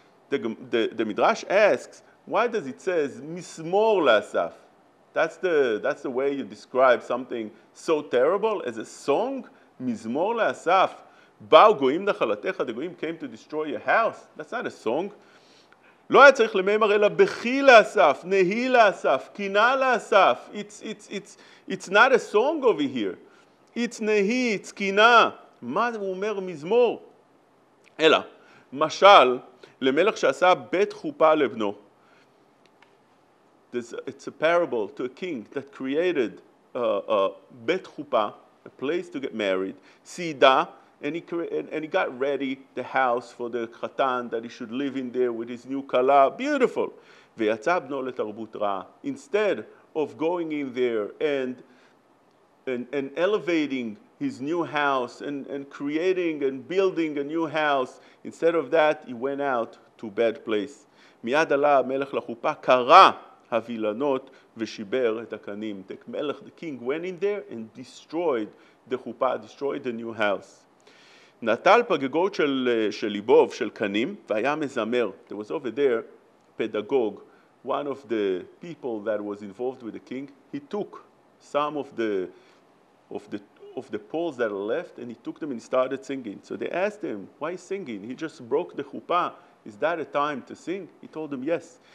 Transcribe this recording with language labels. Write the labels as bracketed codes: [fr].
[en] The midrash asks, why does it says Mizmor le'asaf? That's the way you describe something so terrible as a song. Mizmor le'asaf. [he] Ba'u goyim lachalatecha. [en] The goyim came to destroy your house. That's not a song. [he] לא היה צריך למאמר אלא בכי לאסף, נהי לאסף, קינה לאסף. [en] It's not a song over here. it's נהי, it's קינה. [he] מה הוא אומר מזמור? אלא, משל, למלך שעשה בית חופה לבנו. [en] It's a parable to a king that created a bet chuppah, a place to get married, sida, and he got ready the house for the khatan that he should live in there with his new kala. Beautiful. [he] ויצא בנו לתרבות רעה. [en] Instead of going in there and elevating his new house and creating and building a new house, instead of that, he went out to a bad place. [he] מיד עלה המלך לחופה, קרא הווילנות ושיבר את הקנים. [en] The king went in there and destroyed the chuppah, destroyed the new house. [he] נטל פגגות של ליבוב, של קנים, והיה מזמר. [en] There was over there pedagogue, one of the people that was involved with the king. He took some of the poles that are left and he took them and he started singing. So they asked him, why singing? He just broke the chuppah. Is that a time to sing? He told them, yes.